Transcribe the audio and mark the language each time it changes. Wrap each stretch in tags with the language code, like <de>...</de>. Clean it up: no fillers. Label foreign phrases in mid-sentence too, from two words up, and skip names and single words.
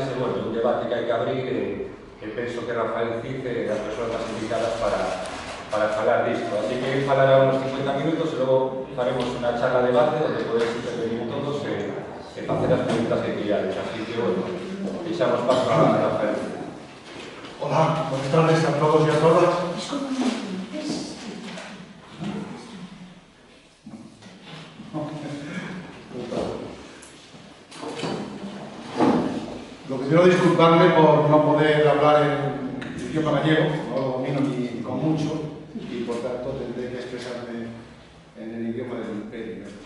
<gl>E, bueno, é un debate que hai que abrir e penso que Rafael Cid é das persoas máis indicadas para falar disto. Así que falará unos 50 minutos e logo faremos unha charla de debate onde podedes intervenir todos e facer as preguntas que queríades. Así que, bueno, deixamos paso a Rafael.</gl> <es>Hola, buenas tardes a todos y a todas. Lo que quiero disculparme por no poder hablar en idioma gallego, no lo domino ni con mucho, y por tanto tendré que expresarme en el idioma del imperio.</es>